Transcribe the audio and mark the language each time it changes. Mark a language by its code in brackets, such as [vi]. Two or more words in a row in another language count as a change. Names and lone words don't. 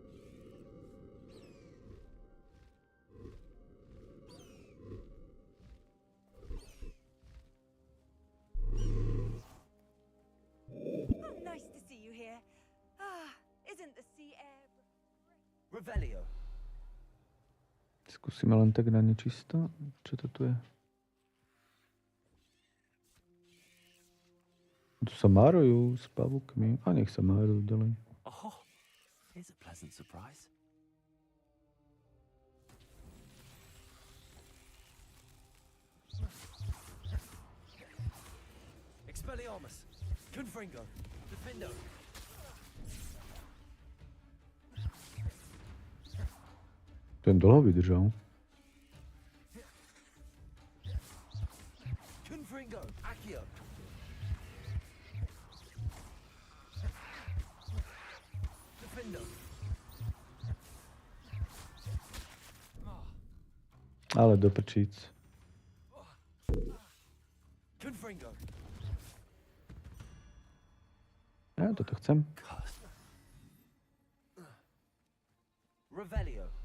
[en] Oh, nice to see you here. Isn't the sea air... [sk] Revelio. Skúsime len tak na nečisto. Čo to tu je? Tu sa márujú s pavúkmi. A nech sa márujú ďalej. [en] Oh, here's a pleasant surprise. [sk] Expelliarmus. Confringo. Defendo. Ten dlho vydržal. Confringo. Accio. Defendo. Ale do prčíc. Confringo. Ja toto chcem. Revelio.